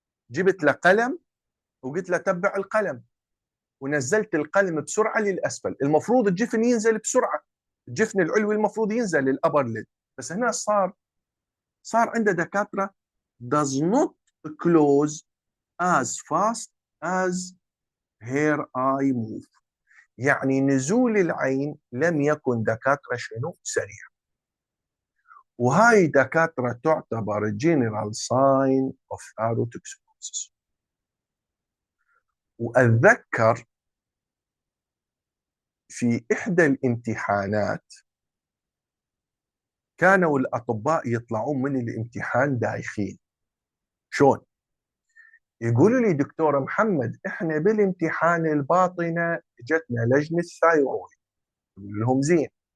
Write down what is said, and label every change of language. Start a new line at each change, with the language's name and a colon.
Arabic: جبت له قلم وقلت له تبع القلم ونزلت القلم بسرعه للاسفل، المفروض الجفن ينزل بسرعه، الجفن العلوي المفروض ينزل للابر ليد، بس هنا صار عنده دكاتره
English: does not close as fast as her eye move.
Arabic: يعني نزول العين لم يكن دكاتره شنو؟ سريع. وهاي دكاتره تعتبر
English: general sign of thyrotoxicosis.
Arabic: واتذكر في احدى الامتحانات كانوا الاطباء يطلعون من الامتحان دايخين. شلون؟ يقولوا لي دكتور محمد احنا بالامتحان الباطنه اجتنا لجنه ثايرويد. يقول لهم زين.